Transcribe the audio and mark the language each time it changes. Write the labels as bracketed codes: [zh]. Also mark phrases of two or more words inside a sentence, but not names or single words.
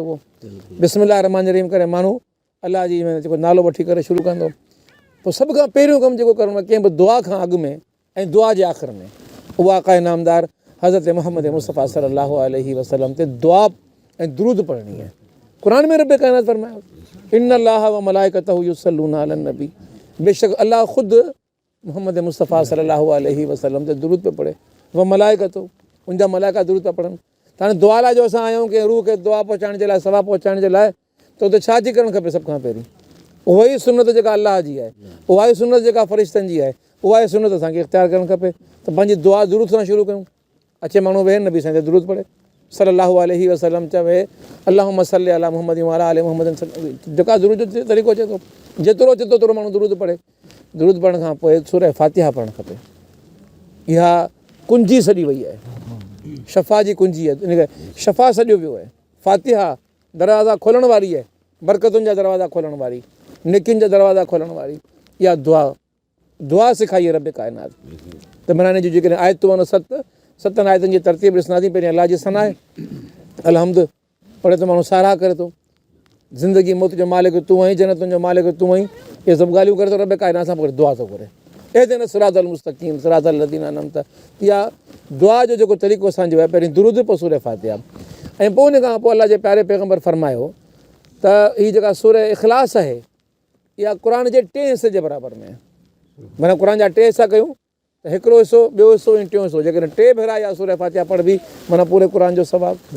[sd] उहो [ar] بسم الله الرحمن الرحيم [sd] करे माण्हू अलाह जी जेको नालो वठी करे शुरू कंदो, पोइ सभ खां पहिरियों कमु जेको करिणो आहे कंहिं बि दुआ खां अॻु में ऐं दुआ जे आख़िर में उहा आका इनामदार हज़रत मोहम्मद मुस्तफ़ा [ar] صلى الله عليه وسلم [sd] ते दुआ ऐं दुरूद पढ़णी आहे। क़ुरान में रब काइनात फरमायो [ar] إن الله وملائكته يصلون على النبي, [sd] बेशक अलाह ख़ुदि मोहम्मद मुस्तफ़ा [ar] صلى الله عليه وسلم [sd] ते दुरूद पियो पढ़े, [ar] وملائكته, [sd] उनजा मलाइका दुरूद था पढ़नि। त हाणे दुआ लाइ जो असां आहियूं कि रूह खे दुआ पहुचाइण जे लाइ, सवाबु पहुचाइण जे लाइ, त उते छा थी करणु खपे? सभ खां पहिरीं उहा ई सुनत जेका अलाह जी आहे, उहा ई सुनत जेका फ़रिश्तनि जी आहे, उहा ई सुनत असांखे इख़्तियार करणु खपे। त पंहिंजी दुआ दुरूद सां शुरू कयूं। अचे माण्हू वेहे नबी साईं ते दुरूद पढ़े [ar] صلى الله عليه وسلم, [sd] चवे [ar] اللهم صل على محمد وعلى آل محمد, [sd] जेका दुरूद जो तरीक़ो अचे थो, जेतिरो अचे थो ओतिरो माण्हू दुरूद पढ़े। दुरूद पढ़ण खां पोइ सूरह फातिहा पढ़णु खपे। इहा कुंजी सॼी वई आहे, शफ़ा जी कुंजी आहे, इन करे शफ़ा सॼो वियो आहे। फातिहा दरवाज़ा खोलण वारी आहे, बरकतुनि जा दरवाज़ा खोलण वारी, नेकियुनि जा दरवाज़ा खोलण वारी। इहा दुआ सिखाई आहे रब काइनात। त मनाने जूं जेकॾहिं आयतूं आहिनि सतनि आयतुनि जी तरतीब ॾिसंदा थी। पहिरीं अलाह जी सना आहे, अलहम्द पढ़े त माण्हू साराह करे थो, ज़िंदगी मौत जो मालिक तूं आहीं, जन्नतुनि जो मालिक तूं आहीं, इहे सभु ॻाल्हियूं करे थो रब काइनात सां पोइ दुआ थो करे, [ar] اهدنا الصراط المستقيم صراط الذين أنعمت. [sd] इहा दुआ जो जेको तरीक़ो असांजो आहे, पहिरीं दुरूद पोइ सूरह फातिहा, ऐं पोइ उन खां पोइ अलाह जे प्यारे पैगम्बर फरमायो त हीअ जेका सूरह इख़लास आहे इहा क़ुर जे 3 हिसे जे बराबरि में आहे। माना क़ुर जा 3 हिसा कयूं त हिकिड़ो हिसो, ॿियो हिसो ऐं टियों हिसो, जेकॾहिं 3 भेरा इहा सूरह फातिहा पढ़बी माना पूरे क़ुर जो सवाबु।